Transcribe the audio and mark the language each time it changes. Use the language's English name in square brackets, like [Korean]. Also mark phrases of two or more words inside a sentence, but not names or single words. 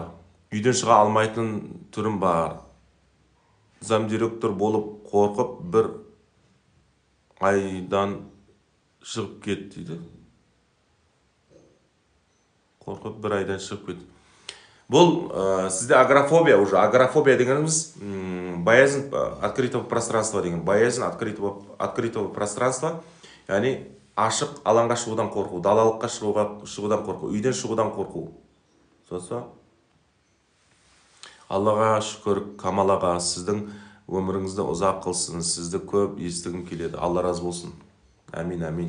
[Kazakh] Үйден шыға алмайтын түрім бар. Замдиректор болып қорқып бір айдан шығып кет дейді. Қорқып бір айдан шығып кет. Бұл сізде агорафобия уже. Агорафобия дегеніміз [Russian] боязнь открытого пространства [Kazakh] деген. [Russian] Боязнь открытого пространства, [Kazakh] яғни ашық алаңға шығудан қорқу, далалыққа шығудан қорқу, үйден шығудан қорқу. Соса Аллаға шүкір, Камал аға, сіздің өміріңізді ұзақ қылсын, сізді көп естігім келеді. Алла разы болсын. Әмин, әмин.